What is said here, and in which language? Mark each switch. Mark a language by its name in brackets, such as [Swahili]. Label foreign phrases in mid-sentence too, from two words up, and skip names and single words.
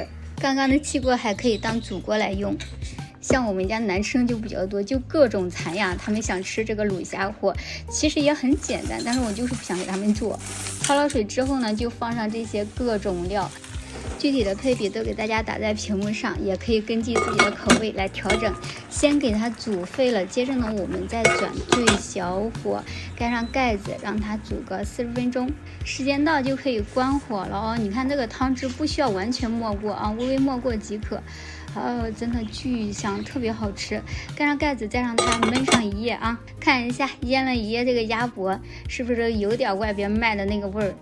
[Chinese] 剛剛的氣鍋還可以當煮鍋來用。像我們家男生就比較多，就各種馋呀，他們想吃這個滷蝦貨，其實也很簡單，但是我就是不想給他們做。焯了水之後呢，就放上這些各種料，具體的配比都給大家打在屏幕上，也可以根據自己的口味來調整。先給它煮沸了，接着呢，我們再轉最小火，蓋上蓋子，讓它煮個40分鐘。時間到就可以關火了哦。你看這個湯汁不需要完全沒過啊，微微沒過即可。真的巨香，特別好吃。蓋上蓋子，再讓它燜上1夜啊！看一下醃了1夜這個鴨脖，是不是有點外邊賣的那個味兒？